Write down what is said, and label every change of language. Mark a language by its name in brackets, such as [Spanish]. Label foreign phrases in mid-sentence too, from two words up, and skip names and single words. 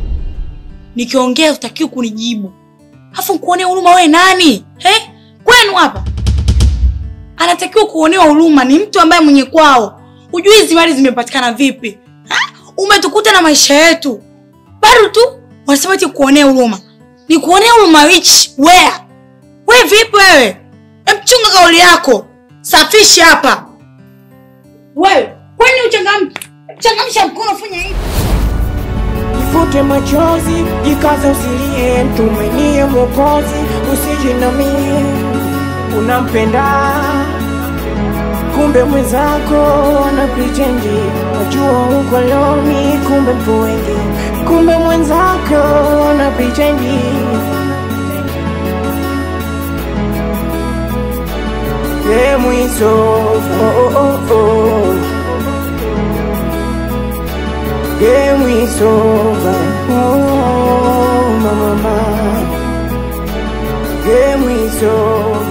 [Swahili] Nikiongea utakiwa kunijibu. Alafu kuonea huruma wewe nani? Kwenu hapa? Anatakiwa kuonewa huruma ni mtu ambaye mwenye kwao. Hujui hizi mali zimepatikana vipi? Umetukuta na maisha yetu. Bado tu wanasema eti kuonea huruma. Ni kuonea huruma [English] which where? [Swahili] Wewe vipi wewe? Mchunga kauli yako. Safisha hapa. Wewe, kwani uchangamke? Changamsha mkono fanya hivi. Fute machozi, jikaza usilie, mtumainie Mwokozi, usijinamie. Unampenda kumbe mwenzako anapretendi, wajua uko loni kumbe mpo wengi, kumbe mwenzako anapretendi. [English] Game is over, game is over, oh mama, game is over.